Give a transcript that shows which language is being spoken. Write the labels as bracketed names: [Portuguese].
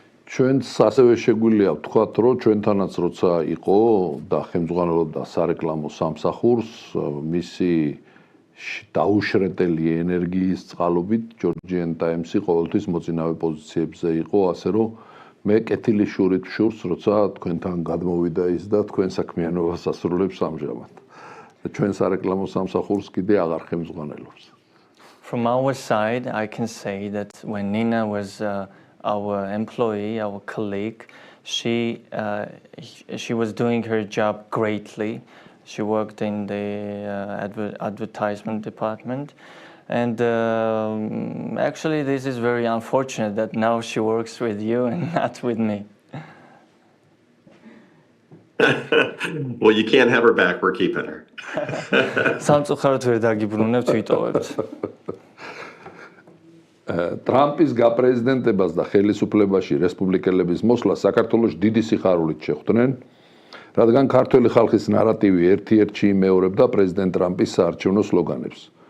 [Georgian] ჩვენც ასევე შეგვიძლია ვთქვათ, რომ ჩვენთანაც როცა იყო და ხელმძღვანელობდა სარეკლამო სამსახურს, მისი დაუშრეტელი ენერგიის წყალობით Georgian Times-ი ყოველთვის მოწინავე პოზიციებზე იყო, ასე რომ მე კეთილი შურით ვშურს, როცა თქვენთან გადმოვიდა ის და თქვენ საქმიანობას ასრულებს ამჟამად. და ჩვენ სარეკლამო სამსახურს კიდე აღარ ხელმძღვანელობს. [English] From our side, I can say that when Nina was our employee, our colleague, she was doing her job greatly. She worked in the advertisement department, and actually this is very unfortunate that now she works with you and not with me. Well, you can't have her back. We're keeping her. [Georgian] სამწუხაროდ ვერ დაგიბრუნებთ, ვიტოვებთ. ტრამპის გაპრეზიდენტებას და ხელისუფლებაში რესპუბლიკელების მოსვლა საქართველოს დიდი სიხარულით შეხვდნენ, რადგან ქართველი ხალხის ნარატივი ერთ-ერთში იმეორებდა პრეზიდენტ ტრამპის საარჩევნო სლოგანებს.